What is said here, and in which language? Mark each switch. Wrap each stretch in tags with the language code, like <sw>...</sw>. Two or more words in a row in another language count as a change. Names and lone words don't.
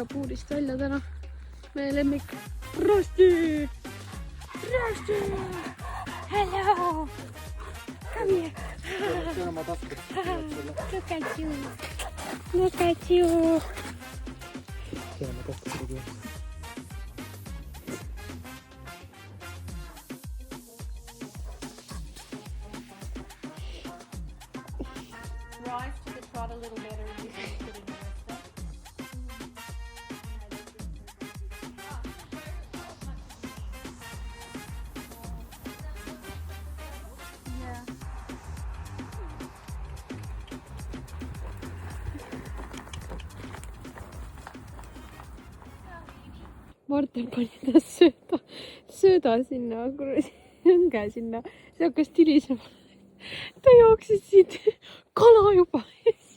<et>puurist välja täna. Meie lemmik Rosti! Rosti!</et> <en>Hello! Come here! Look at you! Look at you! Rise to the trot a little better and you can put in the rest up. Yeah.</en> <et>Martin pani ta sööda sinna, õnge sinna, see hakkas tilisema. Ta jooksis siit kala juba ees.</et>